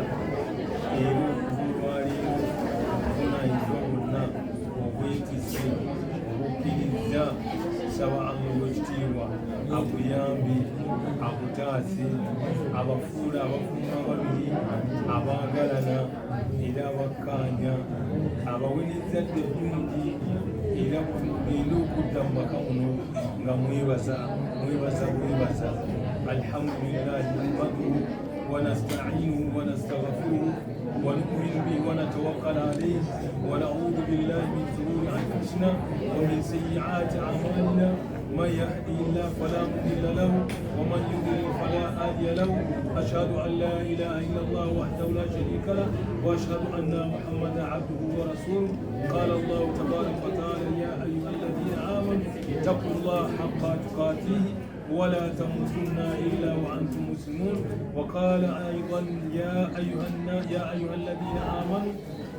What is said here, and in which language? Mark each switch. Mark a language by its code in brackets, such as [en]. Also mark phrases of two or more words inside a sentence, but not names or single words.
[lg] era olwaleero obuvunaanyizibwa bwonna obwetise obukkiriza saba Allah w'ekitiibwa akuyambe akutaase abafuula abafumba babiri abaagalana era abakkaanya abaweerezadde eddungi era mugenda okudda mu maka muno nga mwebaza [ar] الحمد لله نحمده ونستعينه ونستغفره ونؤمن به ونتوكل عليه ونعوذ بالله من شرور انفسنا ومن سيئات اعمالنا من يهدي الله فلا مضل له ومن يضلل فلا هادي له اشهد ان لا اله الا الله وحده لا شريك له واشهد ان محمدا عبده ورسوله قال الله تبارك وتعالى يا ايها الذين امنوا اتقوا الله حق تقاته ولا تموتن إلا وأنتم مسلمون وقال أيضا يا أيها الذين آمنوا